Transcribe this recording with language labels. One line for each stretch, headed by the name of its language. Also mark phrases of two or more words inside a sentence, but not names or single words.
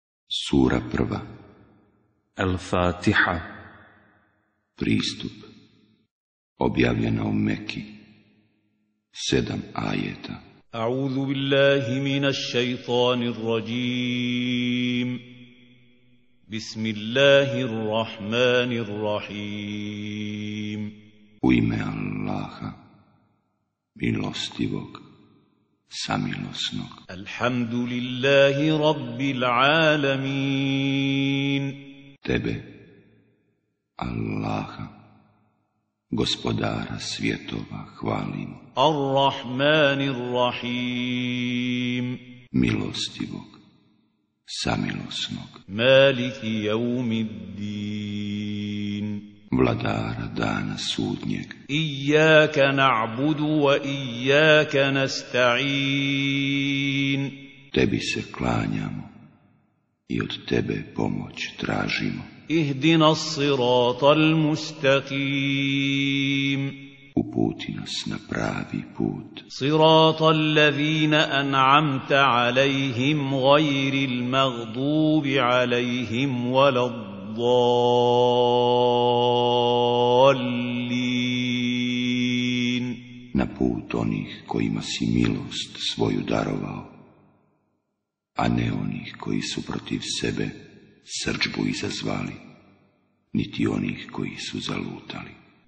Bosnian: Sura prva. Al-Fatiha. Pristup. Objavljena u Meki. 7 ajeta.
Arabic: أعوذ بالله من الشيطان الرجيم. بسم الله الرحمن الرحيم.
Bosnian: U ime Allaha, milostivog, samilosnog.
Arabic: الحمد لله رب العالمين.
Bosnian: Tebe, Allaha, gospodara svjetova, hvalimo.
Arabic: الرحمن الرحيم.
Bosnian: Milostivog, samilosnog.
Arabic: مالك يوم الدين.
Bosnian: Vladara dana sudnjeg.
Arabic: إياك نعبد وإياك نستعين.
Bosnian: Tebi se klanjamo i od tebe pomoć tražimo.
Arabic: اهدنا الصراط المستقيم.
Bosnian: Uputi nas na pravi put.
Arabic: صراط الذين أنعمت عليهم غير المغضوب عليهم ولا الضالين.
Bosnian: Na put onih kojima si milost svoju darovao, a ne onih koji su protiv sebe srdžbu izazvali, niti onih koji su zalutali.